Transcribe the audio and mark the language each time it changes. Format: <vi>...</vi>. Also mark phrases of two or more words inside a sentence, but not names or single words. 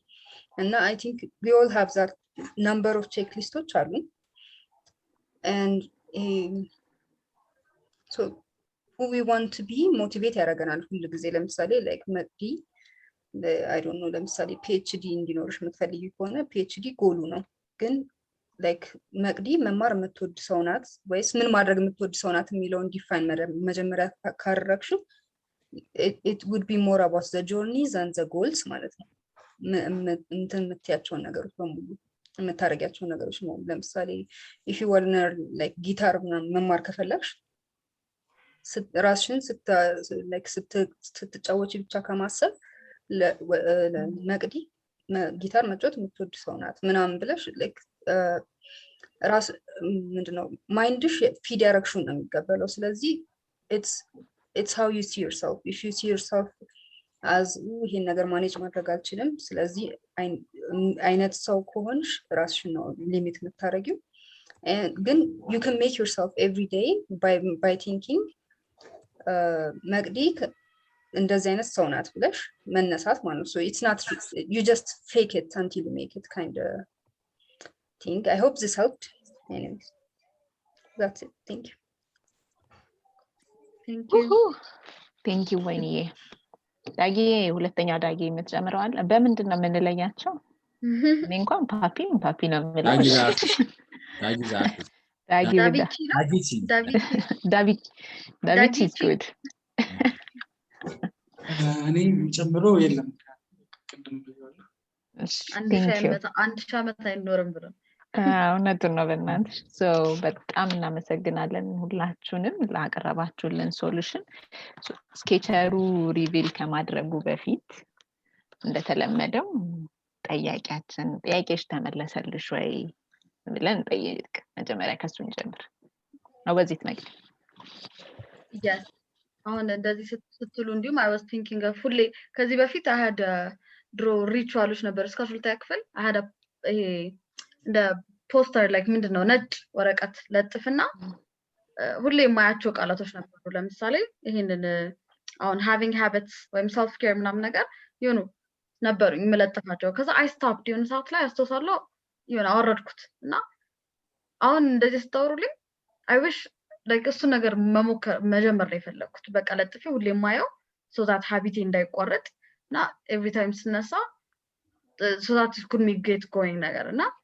<en>And I think we all have that number of checklists, and so who we want to be motivate</en> <am>ያደርገናል ሁሉ ጊዜ ለምሳሌ like መቅዲ I don't know ለምሳሌ PhD እንዲኖርሽ የምትፈልጊ ከሆነ PhD ጎሉ ነው ግን like መቅዲ መማር የምትወድ ሰው ናት ወይስ ምን ማድረግ የምትወድ ሰው ናት የሚለውን ዲፋይን መጀመሪያ ካረግሽው</am> <en>it would be more about the journeys and the goals</en> <am>ማለት ነው እንትን የምትያቸውን ነገሮች በሙሉ የምታረጋቸውን ነገሮች ነው ለምሳሌ</am> <en>if you want to learn</en> <am>like ጊታር መማር ከፈለግሽ ራስሽን ስትጫወቺ ብቻ ከማሰብ መቅዲ ጊታር መጫወት የምትወድ ሰው ናት ምናምን ብለሽ like ራስ ምንድነው</am> <en>mind feed</en> <am>ነው የሚቀበለው ስለዚህ</am> <en>it's how you see yourself if you see yourself as</en> <am>ይሄን ነገር ማኔጅ ማድረግ አልችልም ስለዚህ አይነት ሰው ከሆንሽ ራስሽን ነው ሊሚት የምታረጊው ግን</am> <en>you can make yourself every day by thinking</en> <am>መቅዲ እንደዚህ አይነት ሰው ናት ብለሽ መነሳት ማለት ነው</am> <en>so it's not you just fake it until you make it kind of thing I hope this helped anyways that's it thank you</en> <am>ወይንዬ ዳጊ ሁለተኛ ዳጊ የምትጨምረዋል በምንድን ነው የምንለያቸው እኔ እንኳን ፓፒ ነው የምለው ዳቪድ</am> <en>is good</en> <am>እኔ ጨምሮ የለም ቅድም ብያለሁ አንድ ሺህ ዓመት አይኖርም ብሎ እውነቱን ነው በእናትሽ በጣም እናመሰግናለን ሁላችሁንም ላቀረባችሁልን ሶሉሽን ስኬቸሩ ሪቪል ከማድረጉ በፊት እንደተለመደው ጥያቄሽ ተመለሰልሽ ወይ ብለን ጠይቅ መጀመሪያ ከሱን ጀምር ነው በዚህ ነገር yes አሁን እንደዚህ ስትሉ እንዲሁም</am> <en>I was thinking of fully</en> <am>ከዚህ በፊት</am> <en>I had</en> <am>ድሮ ሪቹዋሎች ነበር እስከ 12ኛ ክፍል</am> <en>I had</en> <am>ይሄ እንደ ፖስተር</am> <en>like ምንድነው</en> <am>ነጭ ወረቀት ለጥፍና ሁሌ የማያቸው ቃላቶች ነበሩ ለምሳሌ ይሄንን አሁን having habits ወይም self care ምናምን ነገር ይሁኑ ነበሩ የምለጥፋቸው ከዛ</am> <en>I stopped</en> <am>የሆነ ሰዓት ላይ አስተውሳለሁ ይሁን አወረድኩት እና አሁን እንደዚህ ስታወሩልኝ</am> <en>I wish like</en> <am>እሱ ነገር መጀመር ላይ ፈለኩት በቃ ለጥፌ ሁሌ የማየው</am> <en>so that habit</en> <am>እንዳይቋረጥ እና</am> <en>every time</en> <am>ስነሳ</am> <en>so that it could get going</en> <am>ነገር እና</am>